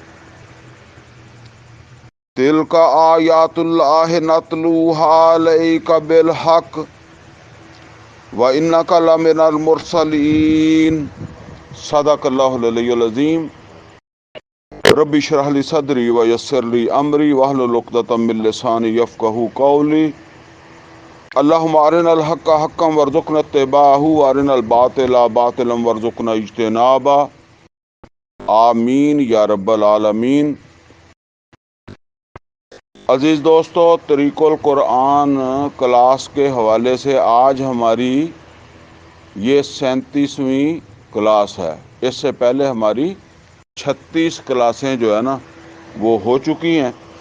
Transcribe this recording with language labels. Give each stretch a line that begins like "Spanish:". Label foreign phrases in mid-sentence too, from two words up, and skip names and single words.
Arabic: تلك آيات الله نتلوها عليك بالحق وإنك لمن المرسلين. صدق الله العلي العظيم. رب اشرح لي صدري ويسر لي أمري واحلل عقدة من لساني يفقهوا قولي. اللهم أرنا الحق حقا وارزقنا اتباعه وأرنا الباطل باطلا وارزقنا اجتنابه. آمين يا رب العالمين.
Urdu: عزیز دوستو، طریق القرآن کلاس کے حوالے سے آج ہماری یہ 37ویں کلاس ہے. اس سے پہلے ہماری 36 کلاسیں جو ہے نا وہ ہو چکی ہیں.